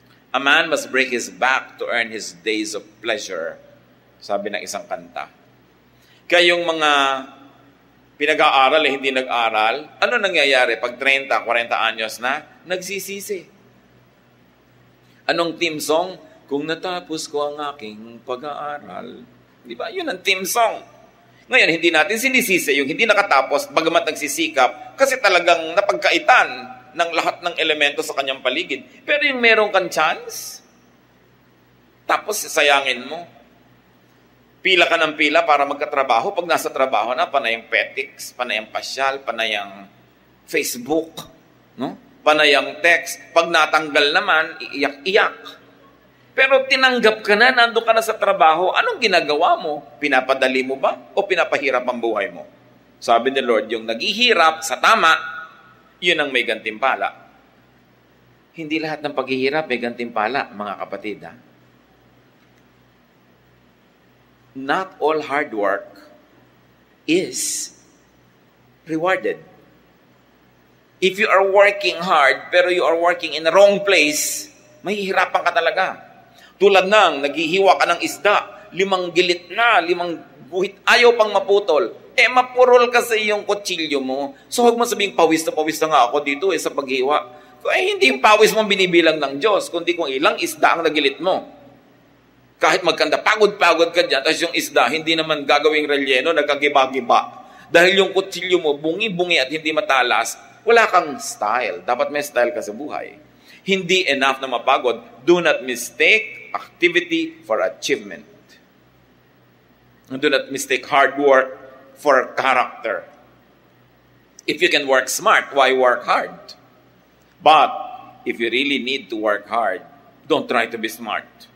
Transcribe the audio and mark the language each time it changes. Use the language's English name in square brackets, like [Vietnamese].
[English] A man must break his back to earn his days of pleasure. [Filipino] Sabi ng isang kanta. Kaya yung mga pinag-aaral hindi nag-aral, ano nangyayari pag 30, 40 anyos na? Nagsisisi. Anong team song? Kung natapos ko ang aking pag-aaral. Di ba? Yun ang team song. Ngayon, hindi natin sinisisi yung hindi nakatapos, bagamat nagsisikap, kasi talagang napagkaitan ng lahat ng elemento sa kanyang paligid. Pero yung meron kang chance, tapos sayangin mo. Pila ka ng pila para magkatrabaho. Pag nasa trabaho na, panay ang petics, panay ang pasyal, panay ang Facebook, no? Panay ang text. Pag natanggal naman, iiyak-iyak. Pero tinanggap ka na, nandun ka na sa trabaho, anong ginagawa mo? Pinapadali mo ba? O pinapahirap ang buhay mo? Sabi ni Lord, yung naghihirap sa tama, yun ang may gantimpala. Hindi lahat ng paghihirap may gantimpala, mga kapatid. Ha? [English] Not all hard work is rewarded. If you are working hard, pero you are working in the wrong place, [Filipino] mahihirapan ka talaga. Tulad ng, naghihiwa ka ng isda, 5 gilit na, 5 guhit, ayaw pang maputol. Mapurol kasi yung kutsilyo mo. So huwag mo sabihing, pawis na nga ako dito sa paghiwa. Hindi yung pawis mo binibilang ng Diyos, kundi kung ilang isda ang nagilit mo. Kahit magkanda, pagod-pagod ka dyan, tapos yung isda, hindi naman gagawing relyeno, nagkagiba-giba. Dahil yung kutsilyo mo, bungi-bungi at hindi matalas, wala kang style. Dapat may style ka sa buhay. Hindi enough na mapagod. [English] Do not mistake activity for achievement. Do not mistake hard work for character. If you can work smart, why work hard? But if you really need to work hard, don't try to be smart.